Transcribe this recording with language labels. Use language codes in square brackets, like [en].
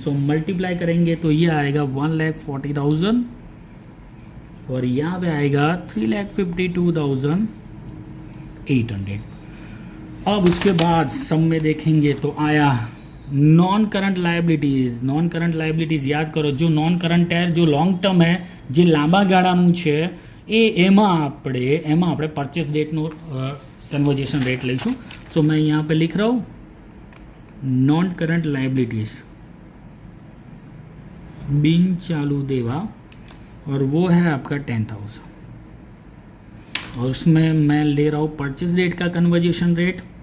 [hi] So multiply करेंगे तो ये आएगा 1,40,000 और यहाँ पे आएगा 3,52,800। अब उसके बाद सम में देखेंगे तो आया नॉन करंट लायबिलिटीज़ याद करो। जो नॉन करंट है, जो लॉन्ग टर्म है, [gu] જે લાંબા ગાળાનું છે એમાં આપણે પરચેસ ડેટનો કન્વર્જેશન રેટ લઈશું। [hi] सो मैं यहाँ पे लिख रहा हूँ नॉन करंट लायबिलिटीज़ बिन चालू देवा और वो है आपका 10,000 और उसमें मैं ले रहा हूँ परचेस डेट का कन्वर्जेशन रेट।